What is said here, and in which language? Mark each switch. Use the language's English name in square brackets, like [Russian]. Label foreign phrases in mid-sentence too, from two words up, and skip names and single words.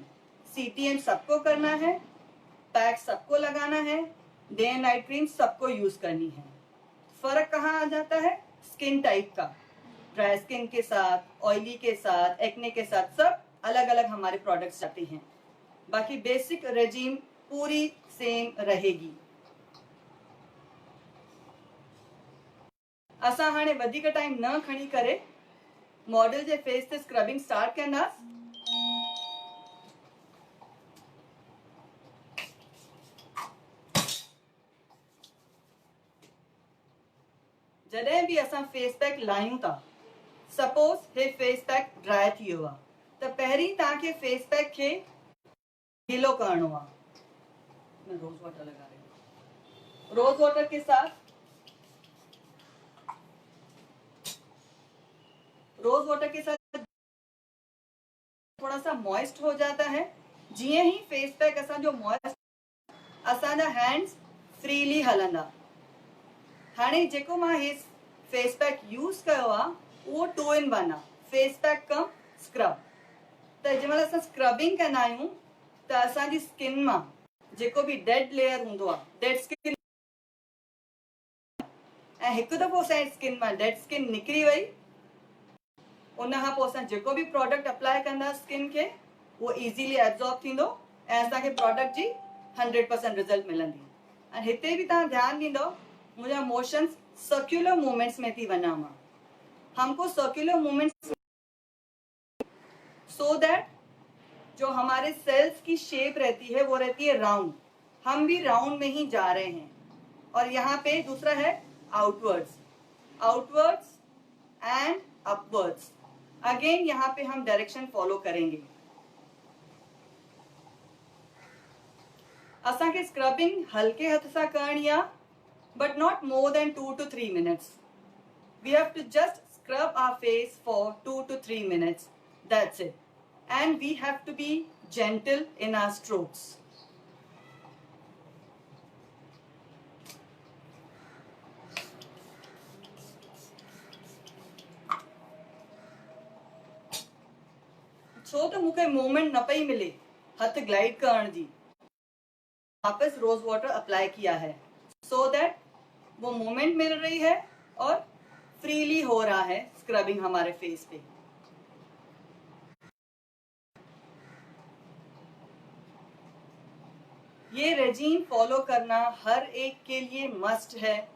[Hindi] CTM सबको करना है, पैक सबको लगाना है, [English] day and night cream [Hindi] सबको यूज करनी है. फर्क कहाँ आ जाता है? [English] skin type [Hindi] का. [English] dry skin [Hindi] के साथ, ऑयली के साथ, एक्ने के साथ सब अलग अलग हमारे प्रोडक्ट्स आते हैं. बाकी [English] basic regime [Hindi] पूरी सेम रहेगी. [Sindhi] असां हाणे वधीक टाइम न खणी करे मॉडल जे फेस ते स्क्रबिंग स्टार्ट कंदासीं. जॾहिं बि असां [English] face pack [Sindhi] लायूं था, सपोज हे [English] face pack dry [Sindhi] थी वियो आहे, त पहिरीं तव्हांखे [English] face pack [Sindhi] खे गीलो करणो आहे. [Hindi] मैं [English] rose water [Hindi] लगा रही हूँ. [English] rose water [Hindi] के साथ थोड़ा सा मॉइस्ट हो जाता है. [Sindhi] जीअं ही [English] face pack [Sindhi] असांजो मॉइस्ट, असांजा [English] hands freely [Sindhi] हलंदा. हाणे जेको मां हे [English] face pack [Sindhi] यूज कयो आहे उहो 2 in 1 आहे. [English] face pack cum scrub. [Sindhi] त जंहिंमहिल असां स्क्रबिंग कंदा आहियूं त असांजी स्किन मां जेको बि [English] dead layer [Sindhi] हूंदो आहे, [English] dead skin, [Sindhi] ऐं हिकु दफ़ो असांजी स्किन मां [English] dead skin [Sindhi] निकिरी वई, उनखां पोइ असां जेको बि प्रोडक्ट अप्लाई कंदा स्किन खे उहो [English] easily absorb [Sindhi] थींदो ऐं असांखे प्रोडक्ट जी 100% रिज़ल्ट मिलंदी. ऐं हिते बि तव्हां ध्यानु ॾींदव मुंहिंजा मोशंस [English] circular movements [Sindhi] में थी वञा मां. [Hindi] हमको [English] circular movements so that [Hindi] जो हमारे सेल्स की शेप रहती है वो रहती है राउंड. हम भी राउंड में ही जा रहे हैं. और यहाँ पे दूसरा है [English] outwards and upwards. [Hindi] अगेन यहाँ पे हम [English] direction follow [Hindi] करेंगे. [Sindhi] असांखे स्क्रबिंग हल्के हथ सां करणी आहे, [English] but not more than 2 to 3 minutes. We have to just scrub our face for 2 to 3 minutes. That's it. And we have to be gentle in our strokes. [Sindhi] छो तो मूंखे मूवमेंट न पई मिले हथ ग्लाइड करण जी, [Hindi] वापस [English] rose water [Hindi] अप्लाई किया है [English] so that [Hindi] वो मूवमेंट मिल रही है और फ्रीली हो रहा है स्क्रबिंग हमारे फेस पे. ये [English] regime follow [Hindi] करना हर एक के लिए मस्ट है.